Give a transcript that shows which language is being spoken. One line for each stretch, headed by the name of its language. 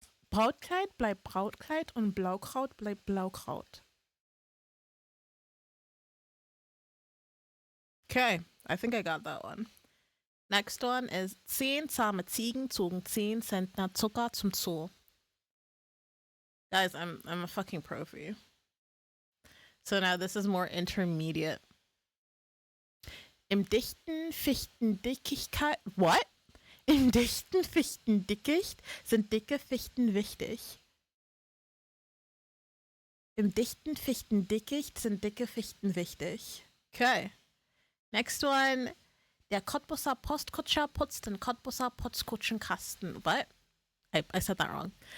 German: Brautkleid bleibt Brautkleid und Blaukraut bleibt Blaukraut.
English: Okay, I think I got that one. Next one is
German: 10 zahme Ziegen zogen 10 Zentner Zucker zum Zoo.
English: Guys, I'm a fucking pro for you. So now this is more intermediate.
German: Im dichten Fichtendickichkeit.
English: What?
German: Im dichten Fichtendickicht sind dicke Fichten wichtig. Im dichten Fichtendickicht sind dicke Fichten wichtig.
English: Okay. Next one.
German: Der Cottbusser Postkutscher putzt den Cottbusser Postkutschenkasten.
English: What? I said that wrong.